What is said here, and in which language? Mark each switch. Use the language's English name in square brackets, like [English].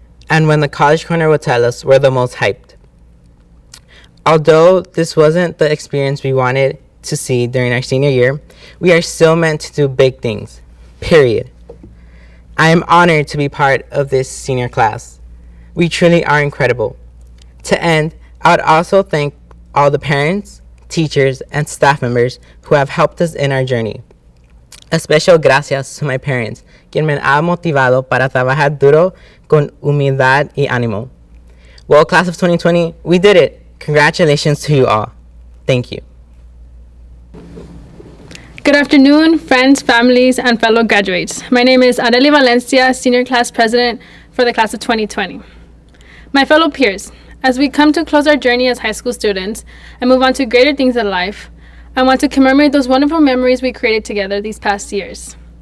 [English] And when the college corner would tell us we're the most hyped. Although this wasn't the experience we wanted to see during our senior year, we are still meant to do big things, period. I am honored to be part of this senior class. We truly are incredible. To end, I would also thank all the parents, teachers, and staff members who have helped us in our journey. A special gracias to my parents, [Spanish] quien me ha motivado para trabajar duro con humildad y ánimo. [English] Well, class of 2020, we did it. Congratulations to you all. Thank you. Good afternoon, friends, families, and fellow graduates. My name is Arely Valencia, Senior Class President for the class of 2020. My fellow peers, as we come to close our journey as high school students and move on to greater things in life, I want to commemorate those wonderful memories we created together these past years.